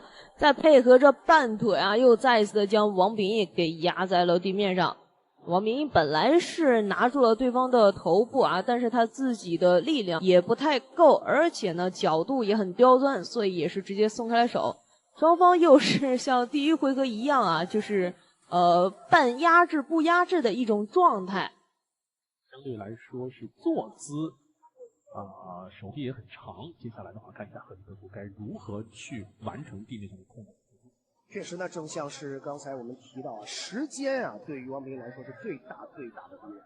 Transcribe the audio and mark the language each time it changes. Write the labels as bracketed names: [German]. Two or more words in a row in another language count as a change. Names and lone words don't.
[Chinese] 再配合着半腿啊，又再一次的將王秉義給壓在了地面上。王秉義本來是拿住了對方的頭部啊，但是他自己的力量也不太夠，而且呢角度也很刁鑽，所以也是直接鬆開了手。雙方又是像第1回合一樣啊，就是半壓制不壓制的一種狀態。相對來說是坐姿手臂也很長。接下來的話，看一下河西格圖該如何去完成地面上的控制。確實呢，正像是剛才我們提到啊，時間啊，對於王秉義來說是最大的敵人。